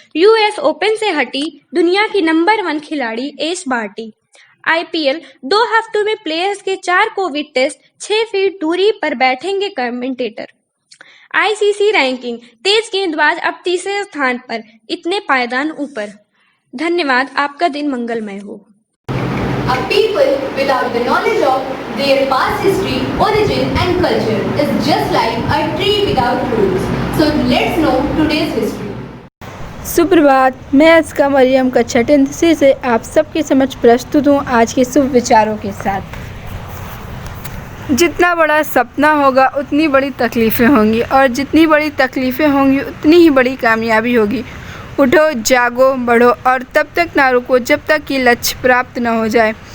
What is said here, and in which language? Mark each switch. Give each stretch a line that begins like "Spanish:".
Hindi: US open से हटी दुनिया की नंबर 1 खिलाड़ी एश बार्टी। IPL 2 हफ्तों में प्लेयर्स के 4 कोविड टेस्ट, 6 फीट दूरी पर बैठेंगे कमेंटेटर। ICC ranking. तेज गेंदबाज अब तीसरे स्थान पर, इतने पायदान ऊपर। धन्यवाद। आपका दिन मंगलमय हो।
English: A people without the knowledge of their past history, origin and culture is just like a tree without roots. So let's know today's history.
Hindi: सुप्रभात। मैं अस्का मरियम कक्षा 10th से आप सबके समक्ष प्रस्तुत हूँ आज के शुभ विचारों के साथ। जितना बड़ा सपना होगा उतनी बड़ी तकलीफ़ें होंगी, और जितनी बड़ी तकलीफ़ें होंगी उतनी ही बड़ी कामयाबी होगी। उठो, जागो, बढ़ो और तब तक ना रुको जब तक कि लक्ष्य प्राप्त न हो जाए।